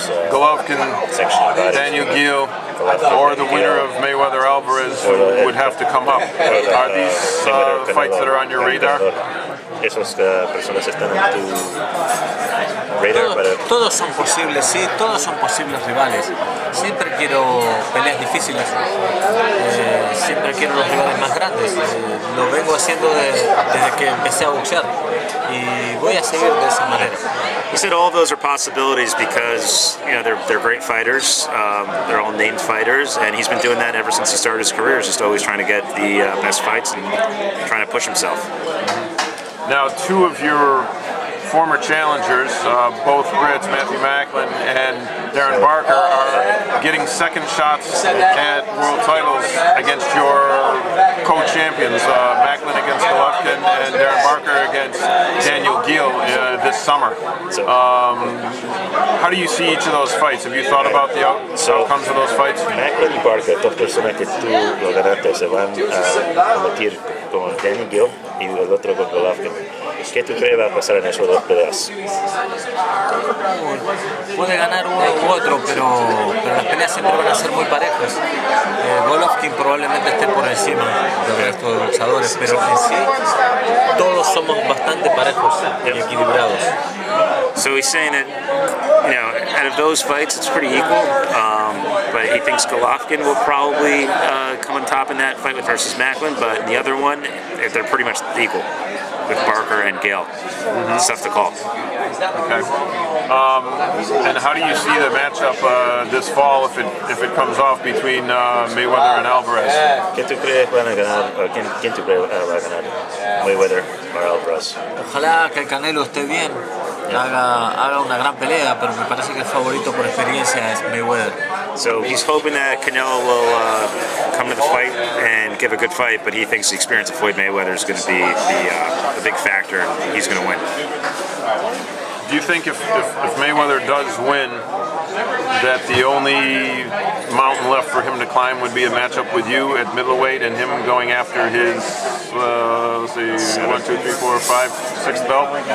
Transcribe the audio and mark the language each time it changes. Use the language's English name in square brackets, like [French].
[English] Golovkin, Daniel Gil, or the winner of Mayweather-Alvarez would have to come up. Are these fights that are on your radar? [Spanish] Esas personas están en tu radar. Todos son posibles, sí, todos son posibles rivales. Siempre quiero peleas difíciles, siempre quiero los rivales más grandes. Lo vengo haciendo desde que empecé a boxear y voy a seguir de esa manera. [English] He said all those are possibilities because they're great fighters, they're all named fighters, and he's been doing that ever since he started his career, just always trying to get the best fights and trying to push himself. Now, 2 of your former challengers, both Brits, Matthew Macklin and Darren Barker, are getting second shots at world titles against your co-champions, Macklin against Golovkin and Darren Barker against Daniel Gill this summer. How do you see each of those fights? Have you thought about the outcomes of those fights? [Spanish] Macklin y Barker, dos personas que tú lo ganaste, se van a competir con Daniel Gill y el otro con Golovkin. ¿Qué tú crees va a pasar en esos dos peleas? Puede ganar uno u otro, pero las peleas siempre van a ser muy parejas. Golovkin probablemente esté por encima del resto de boxeadores, pero en sí todos somos bastante parejos y equilibrados. [English] So he's saying that, out of those fights, it's pretty equal, but he thinks Golovkin will probably come on top in that fight versus Macklin, but the other one, they're pretty much equal with Barker and Gale. It's tough to call. Okay. And how do you see the matchup this fall if it comes off between Mayweather and Alvarez? [Spanish] ¿Qué tú crees van a ganar? ¿Quién tú crees va a ganar? Mayweather o Alvarez? Ojalá que el Canelo esté bien, haga una gran pelea, pero me parece que el favorito por experiencia es Mayweather. [English] So he's hoping that Canelo will come to the fight and give a good fight, but he thinks the experience of Floyd Mayweather is going to be the big factor, and he's going to win. Do you think if Mayweather does win, that the only mountain left for him to climb would be a matchup with you at middleweight and him going after his, let's see, 1, 2, 3, 4, 5, 6th belt?